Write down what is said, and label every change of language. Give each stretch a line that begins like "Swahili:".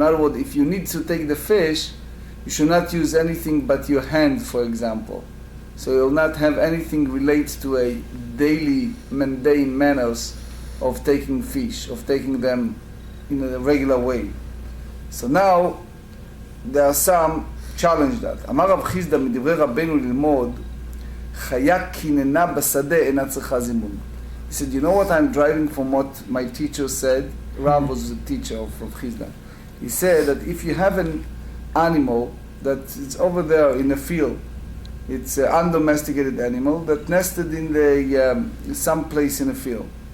English: In other words, if you need to take the fish, you should not use anything but your hand, for example. So you'll not have anything related to a daily, mundane manners of taking fish, of taking them in a regular way. So now, there are some challenge that.
Hebrew: אמר רב חיסדא מדברי רבנו ללמוד, חיה קיננה בשדה אינה צריכה זימון.
English: He said, you know what I'm driving from what my teacher said? Rav was the teacher of חיסדא. He said that if you have an animal that is over there in the field, it's an undomesticated animal that nested in the some place in the field.